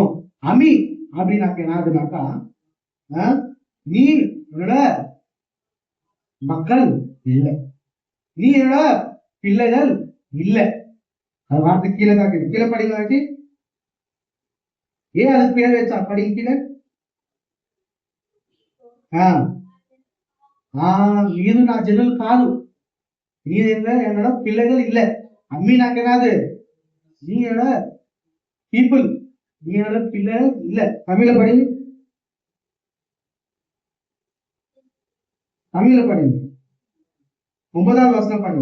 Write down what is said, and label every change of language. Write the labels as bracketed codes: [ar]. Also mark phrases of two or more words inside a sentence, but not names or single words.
[ta] அமி அப்படின்னாக்க என்னதுனாக்கா நீ என்னோட மக்கள் இல்லை, நீ என்னோட பிள்ளைகள் இல்லை. அது வார்த்தை கீழே தான் கீழே படிங்க. ஏன் அதுக்கு பேர் வச்சா படிங்க கீழே. [te] మీరు నా జనులు కాదు, [ta] என்னோட பிள்ளைகள் இல்ல. அம்மி நாக்கு என்னது? நீ என்னோட பீப்புள், நீ என்னோட பிள்ளைகள் இல்ல. தமிழ்ல படி, தமிழ்ல படி 9வது வசனம் படி.